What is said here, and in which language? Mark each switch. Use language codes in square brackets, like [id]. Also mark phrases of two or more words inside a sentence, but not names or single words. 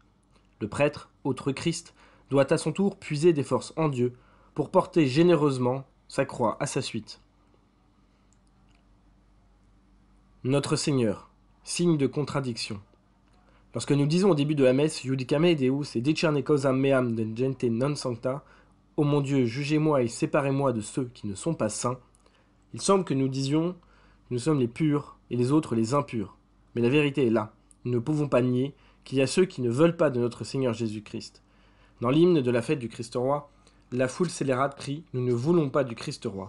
[fr] Le prêtre, autre Christ, doit à son tour puiser des forces en Dieu pour porter généreusement sa croix à sa suite. Notre Seigneur, signe de contradiction. Lorsque nous disons au début de la messe [la] Iudicame Deus et discerne causam meam de gente non sancta, [fr] ô mon Dieu, jugez-moi et séparez-moi de ceux qui ne sont pas saints, il semble que nous disions que nous sommes les purs et les autres les impurs. Mais la vérité est là. Nous ne pouvons pas nier qu'il y a ceux qui ne veulent pas de notre Seigneur Jésus-Christ. Dans l'hymne de la fête du Christ roi, la foule scélérate crie « Nous ne voulons pas du Christ roi ».